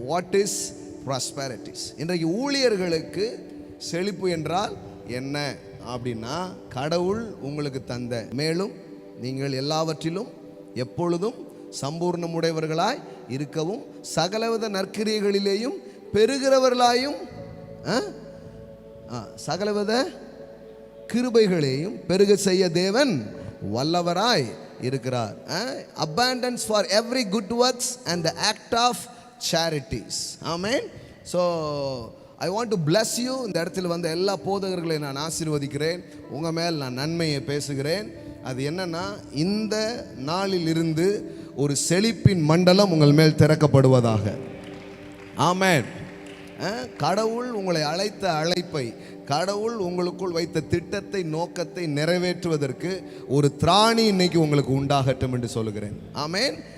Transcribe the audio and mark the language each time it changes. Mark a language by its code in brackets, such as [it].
[en] What is prosperities? [ta] இன்றைக்கு ஊழியர்களுக்கு செழிப்பு என்றால் என்ன அப்படின்னா, கடவுள் உங்களுக்கு தந்த மேலும் நீங்கள் எல்லாவற்றிலும் எப்பொழுதும் சம்பூர்ணமுடையவர்களாய் இருக்கவும் சகலவித நற்கிரியைகளிலேயும் பெருகிறவர்களாயும் சகலவித கிருபைகளையும் பெருக செய்ய தேவன் வல்லவராய் இருக்கிறார். [en] abundance for every good works and the act of charities. Amen. So I want to bless you. [ta] இந்த இடத்துல வந்த எல்லா போதகர்களையும் நான் ஆசீர்வதிக்கிறேன். உங்கள் மேல் நான் நன்மையை பேசுகிறேன். அது என்னன்னா, இந்த நாளில் இருந்து ஒரு செழிப்பின் மண்டலம் உங்கள் மேல் திறக்கப்படுவதாக. ஆமென். கடவுள் உங்களை அழைத்த அழைப்பை, கடவுள் உங்களுக்குள் வைத்த திட்டத்தை, நோக்கத்தை நிறைவேற்றுவதற்கு ஒரு திராணி இன்னைக்கு உங்களுக்கு உண்டாகட்டும் என்று சொல்லுகிறேன். ஆமென்.